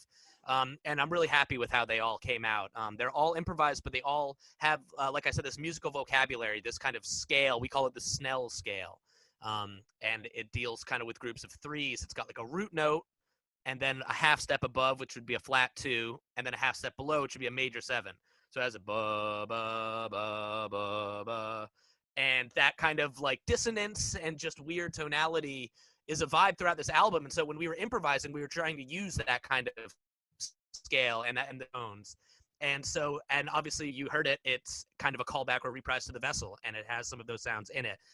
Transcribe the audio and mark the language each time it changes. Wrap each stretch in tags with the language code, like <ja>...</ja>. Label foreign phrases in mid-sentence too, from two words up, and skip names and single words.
<en>And I'm really happy with how they all came out. They're all improvised, but they all have, like I said, this musical vocabulary, this kind of scale. We call it the Snell scale. And it deals kind of with groups of threes. It's got like a root note, and then a half step above, which would be a flat 2, and then a half step below, which would be a major 7. So it has a ba ba ba ba ba, and that kind of like dissonance and just weird tonality is a vibe throughout this album. And so when we were improvising, we were trying to use that kind of scale and the tones. And so, and obviously you heard it, it's kind of a callback or reprise to The Vessel, and it has some of those sounds in it.</en>